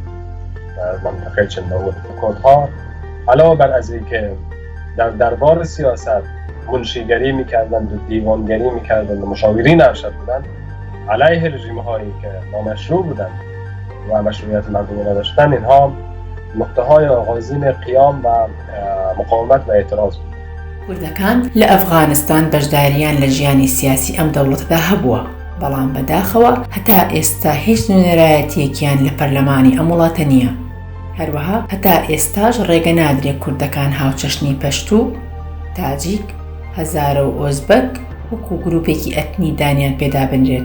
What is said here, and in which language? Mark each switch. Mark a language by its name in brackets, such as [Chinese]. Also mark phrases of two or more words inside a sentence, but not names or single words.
[Persian] در منطقه چنداول کردها علاوه بر از اینکه در دربار سیاست منشیگری میکردند و دیوانگری میکردند و مشاورین ارشد بودند، علیه رژیم هایی که نامشروع بودند و مشروعیت مردمی نداشتند، اینها نقطه های آغازین قیام و مقاومت و اعتراض بود. [Central Kurdish] کوردەکان لە ئەفغانستان بەشداریان لە ژیانی سیاسی ئەم دەوڵەتدا هەبووە، بەڵام بەداخەوە هەتا ئێستا هیچ نوێنەرایەتیەکیان لە پەرلەمانی ئەم وڵاتە نییە. هەروەها هەتا ئێستاش ڕێگە نادرێت کوردەکان هاوچەشنی پەشتوو، تاجیک، هەزارە و ئۆزبەک وەکو گروپێکی ئەتنی دانیان پێدا بنرێت.